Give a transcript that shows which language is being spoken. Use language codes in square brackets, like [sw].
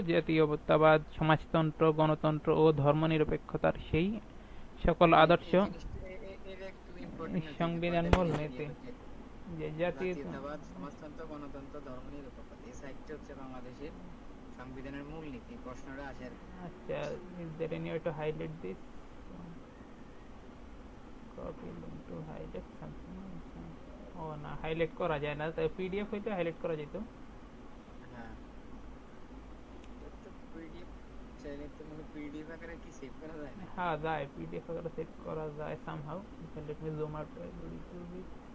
[bn] জাতীয়তাবাদ, সমাজতন্ত্র, গণতন্ত্র ও ধর্মনিরপেক্ষতার সেই সকল আদর্শ এই জিনিসটা এর একটু ইম্পর্টেন্ট হচ্ছে যে সংবিধান কয়টা জিনিস দিয়ে মূলনীতি হচ্ছে যে জাতীয় জাতীয়তাবাদ, সমাজতন্ত্র, গণতন্ত্র, ধর্মনিরপেক্ষতা, এই সাইটটা হচ্ছে বাংলাদেশের সংবিধানের মূলনীতি। প্রশ্নটা আসে আর কি। [en] আচ্ছা, is there any way to highlight this? Copy link to highlight something. [bn] ও না, হাইলাইট করা যায় না, তাই পিডিএফ হইতে হাইলাইট করা যেত। হ্যাঁ, তো পিডিএফ চাইলে তো মানে পিডিএফ আকারে কি সেভ করা যায় না? হ্যাঁ যায়, পিডিএফ আকারে সেভ করা যায় somehow. [en] Let me zoom out a little bit.